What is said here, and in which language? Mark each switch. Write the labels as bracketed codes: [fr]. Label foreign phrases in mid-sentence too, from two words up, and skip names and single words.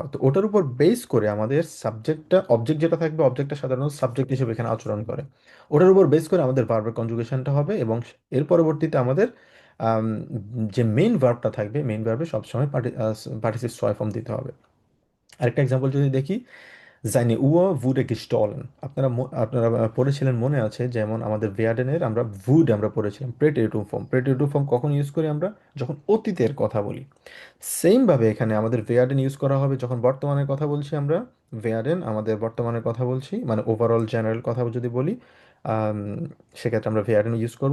[bn] তো ওটার উপর বেস করে আমাদের সাবজেক্টটা, অবজেক্ট যেটা থাকবে, অবজেক্টটা সাধারণত সাবজেক্ট হিসেবে এখানে আচরণ করে। ওটার উপর বেস করে আমাদের ভার্বের কনজুগেশনটা হবে, এবং এর পরবর্তীতে আমাদের আম, যে [en] main verb [bn] থাকবে, মেইন ভার্বে সবসময় পার্টিসিপ ছয় ফর্ম দিতে হবে। আরেকটা এক্সাম্পল যদি দেখি, [de] seine Uhr wurde gestohlen। [bn] আপনারা পড়েছিলেন মনে আছে, যেমন আমাদের ভেয়ার্ডেনের আমরা আমরা পড়েছিলাম প্রেটেটিভ ফর্ম। প্রেটেটিভ ফর্ম কখন ইউজ করি আমরা? যখন অতীতের কথা বলি। সেম ভাবে এখানে আমাদের ভেয়ার্ডেন ইউজ করা হবে যখন বর্তমানের কথা বলছি আমরা। ভেয়ার্ডেন আমাদের বর্তমানের কথা বলছি, মানে [en] overall general [bn] কথা যদি বলি, আম, সেক্ষেত্রে আমরা ভেয়ার্ডেন ইউজ করব।